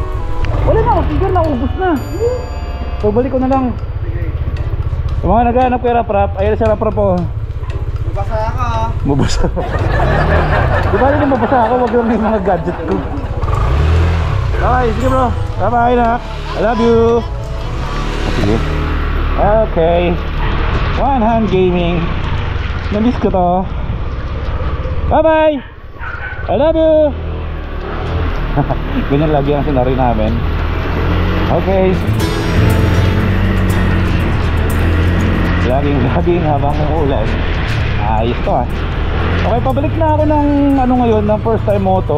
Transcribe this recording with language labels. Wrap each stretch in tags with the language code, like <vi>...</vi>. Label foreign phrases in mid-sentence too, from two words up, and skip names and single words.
<tl>Wala na, figure na, ubos na. So balik ko na lang. Sige. Sa mga naghahanap kay Rap, ayun si Rap, oh. Mabasa ka. Mabasa. Di ba rin mabasa ako, wag lang yung mga gadget ko. Bye, sige bro. Bye-bye na.</tl> <en>I love you. Sige. Okay. One hand gaming.</en> <tl>Namiss ko to. Bye-bye.</tl> <en>I love you.</en> <tl>Ganyan lagi ang scenario namin. Okay. Laging habang uulan. Ayos to ah. Okay, pabalik na ako ng ano ngayon, ng</tl> <en>first time</en> <tl>moto.</tl>